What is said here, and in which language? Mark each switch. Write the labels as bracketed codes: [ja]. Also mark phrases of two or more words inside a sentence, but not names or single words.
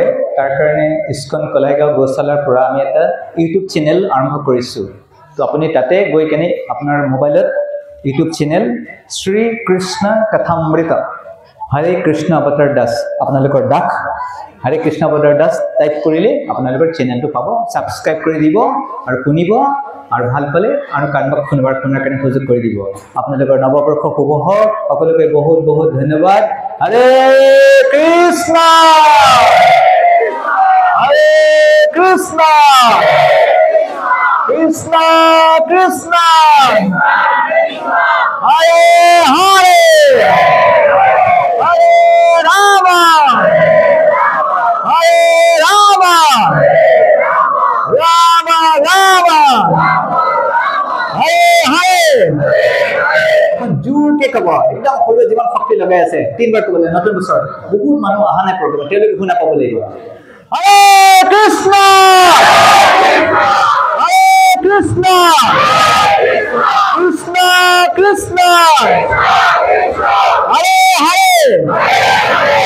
[as] তাৰ কাৰণে ইস্কন কলাইগাঁও গোশালাৰ পৰা আমি এটা ইউটিউব চেনেল আৰম্ভ কৰিছোঁ তো আপুনি তাতে গৈ কেনে আপোনাৰ মোবাইলত ইউটিউব চেনেল শ্ৰী কৃষ্ণ কথামৃত হৰে কৃষ্ণ অৱতাৰ দাস আপোনালোকৰ দাস হৰে কৃষ্ণ অৱতাৰ দাস টাইপ কৰিলে আপোনালোকৰ চেনেলটো পাব সাবস্ক্ৰাইব কৰি দিব আৰু শুনিব আৰু ভাল পালে আৰু কাৰোবাক শুনাৰ কাৰণে সুযোগ কৰি দিব আপোনালোকৰ নৱবৰ্ষ শুভ হওক সকলোকে বহুত বহুত ধন্যবাদ হৰে কৃষ্ণ [sa] হৰে কৃষ্ণ কৃষ্ণ কৃষ্ণ হরে হরে হরে রাম হরে রাম রাম রাম হরে হরে [as] জোৰকে কব একদম সৰু যিমান শক্তি লগাই আছে তিনবাৰ কবলৈ নতুন বছৰ বহুত মানুহ অহা নাই প্ৰগ্ৰাম তেওঁলোকে শুনা পাব লাগিব [sa] হৰে কৃষ্ণ হৰে কৃষ্ণ কৃষ্ণ কৃষ্ণ হরে হরে